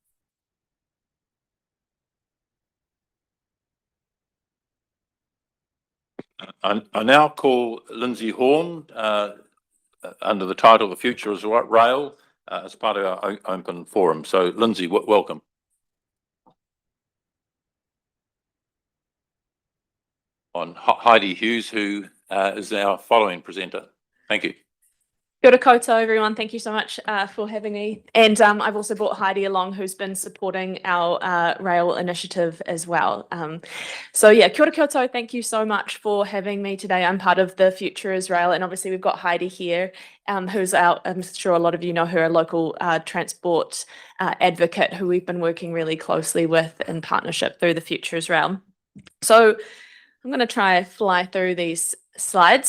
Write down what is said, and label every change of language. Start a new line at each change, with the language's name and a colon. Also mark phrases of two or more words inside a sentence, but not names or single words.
English: I now call Lindsay Horn, under the title "The Future is Rail," as part of our open forum. So, Lindsay, welcome. On Heidi Hughes, who is our following presenter. Thank you.
Māori: Kia ora koutou,
English: everyone. Thank you so much for having me. And I've also brought Heidi along, who's been supporting our rail initiative as well. So yeah,
Māori: kia ora koutou.
English: Thank you so much for having me today. I'm part of the Future is Rail, and obviously we've got Heidi here, who's I'm sure a lot of you know her, a local transport advocate who we've been working really closely with in partnership through the Future is Rail. So I'm going to try fly through these slides.